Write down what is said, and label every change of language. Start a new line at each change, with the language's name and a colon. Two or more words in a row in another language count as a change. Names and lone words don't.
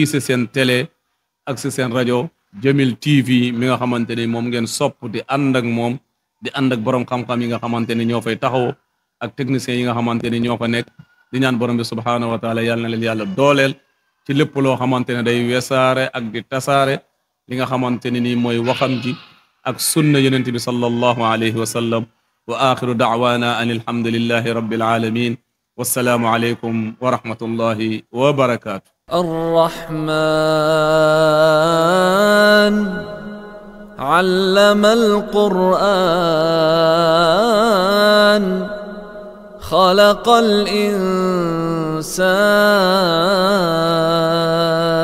Wolof: si seen télé ak si seen rajo Jamil TV mi nga xamante ne moom ngeen sopp di ànd ak moom di ànd ak borom xam-xam yi nga xamante ne ñoo fay taxaw ak techniciens yi nga xamante ne ñoo fa nekk di ñaan borom bi
Arabic: سبحانه وتعالى
Wolof: yàlla na leen yàlla dooleel ci lépp loo xamante ne day wesaare ak di tasaare li nga xamante ne nii mooy waxam ji ak sunna yonent bi
Arabic: صلى الله عليه وسلم وآخر دعوانا أن الحمد لله رب العالمين والسلام عليكم ورحمة الله وبركاته الرحمن علم القرآن خلق الإنسان